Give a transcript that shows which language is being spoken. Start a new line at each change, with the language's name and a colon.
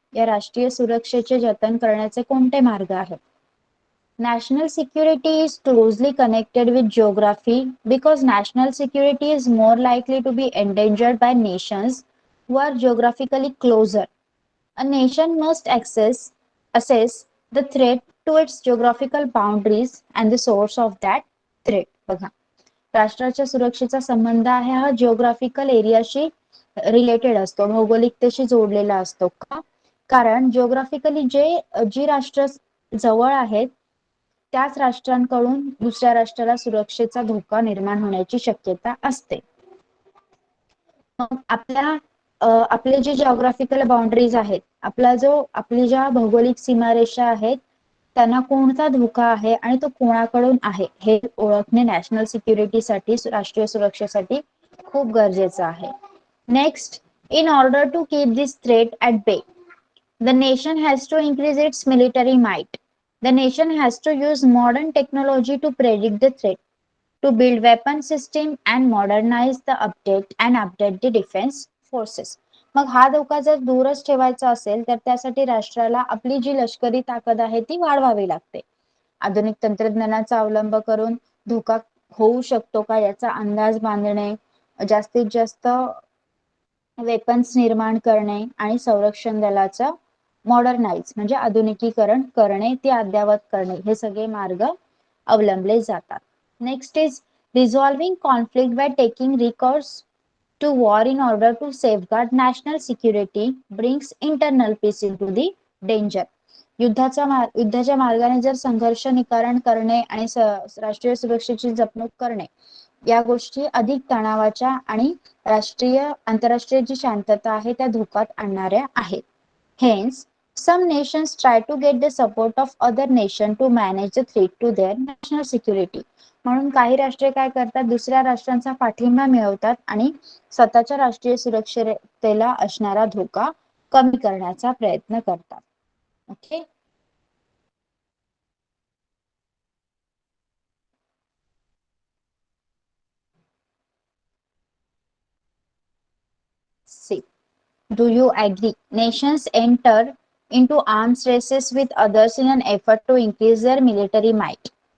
Marathi: या राष्ट्रीय सुरक्षेचे जतन करण्याचे कोणते मार्ग आहेत?
English: National security is closely connected with geography because national security is more likely to be endangered by nations who are geographically closer. A nation must assess the threat to its geographical boundaries and the source of that threat.
Marathi: बघा, राष्ट्राच्या सुरक्षेचा संबंध आहे हा geographical एरियाशी related असतो, भौगोलिकतेशी जोडलेला असतो. का? कारण जिओग्राफिकली जी राष्ट्र जवळ आहेत त्याच राष्ट्रांकडून दुसऱ्या राष्ट्राला सुरक्षेचा धोका निर्माण होण्याची शक्यता असते. मग आपले जे जिओग्राफिकल बाउंड्रीज आहेत, आपली ज्या भौगोलिक सीमारेषा आहेत त्यांना कोणता धोका आहे आणि तो कोणाकडून आहे हे ओळखणे नॅशनल सिक्युरिटीसाठी, राष्ट्रीय सुरक्षेसाठी खूप गरजेचं आहे.
English: Next, in order to keep this threat at bay, the nation has to increase its military might. The nation has to use modern technology to predict the threat, to build weapon system and modernize the update the defense forces.
Marathi: मग हा धोका जर दूरच ठेवायचा असेल तर त्यासाठी राष्ट्राला आपली जी लष्करी ताकद आहे ती वाढवावी लागते. आधुनिक तंत्रज्ञानाचा अवलंब करून धोका होऊ शकतो का याचा अंदाज बांधणे, जास्तीत जास्त वेपन्स निर्माण करणे आणि संरक्षण दलाचं मॉडर्नाइज म्हणजे आधुनिकीकरण करणे, ते अद्यावत करणे, हे सगळे मार्ग अवलंबले जातात.
English: Next is resolving conflict by taking recourse to war in order to safeguard national security brings internal peace into the danger.
Marathi: युद्धाच्या मार्गाने जर संघर्ष निवारण करणे आणि राष्ट्रीय सुरक्षेची जपणूक करणे या गोष्टी अधिक तणावाच्या आणि आंतरराष्ट्रीय जी शांतता आहे त्या धोक्यात आणणाऱ्या आहेत.
English: Hence, some nations try to get the support of other nation to manage the threat to their national security.
Marathi: म्हणून काही राष्ट्रे काय करतात, दुसऱ्या राष्ट्रांचा पाठिंबा मिळवतात आणि स्वतःच्या राष्ट्रीय सुरक्षेला असणारा धोका कमी करण्याचा प्रयत्न करतात.
English: Okay, see, do you agree? Nations enter into arms races with others in an effort to increase their military might.